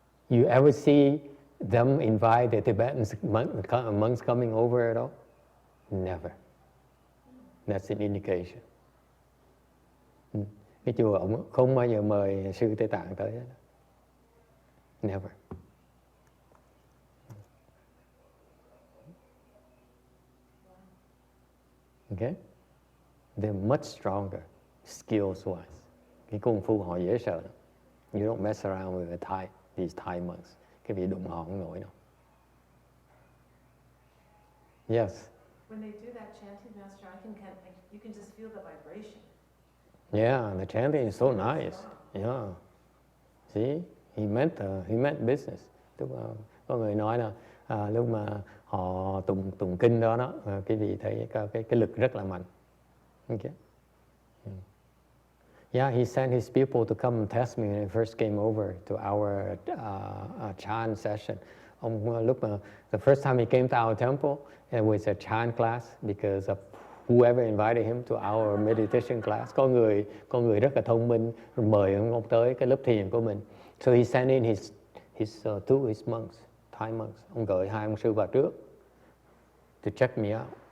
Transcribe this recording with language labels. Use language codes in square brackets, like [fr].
[en] You ever see them invite the Tibetan monks coming over at all? Never. That's an indication. [vi] Cái chùa ông không bao giờ mời sư Tây Tạng tới hết. [en] Never. Okay? They're much stronger, skills-wise. [vi] Cái công phu họ dễ sợ lắm. [en] You don't mess around with these Thai monks. [vi] Cái vị đụng họ không nổi đâu. [en] Yes. When they do that chanting, Master, you can just feel the vibration. Yeah, the chanting is so nice. Yeah. See, he meant business. [vi] Tức là có người nói là lúc mà họ tụng kinh đó, cái vị thấy cái lực rất là mạnh. [en] Okay. Yeah, he sent his people to come and test me when he first came over to our chant session. [vi] Lúc mà [en] the first time he came to our temple, it was a chant class because of whoever invited him to our meditation class. [vi] Có người rất là thông minh mời ông tới cái lớp thiền của mình. [en] So he sent in his monks, Thai monks. [vi] Ông gửi 2 ông sư vào trước [en] to check me out.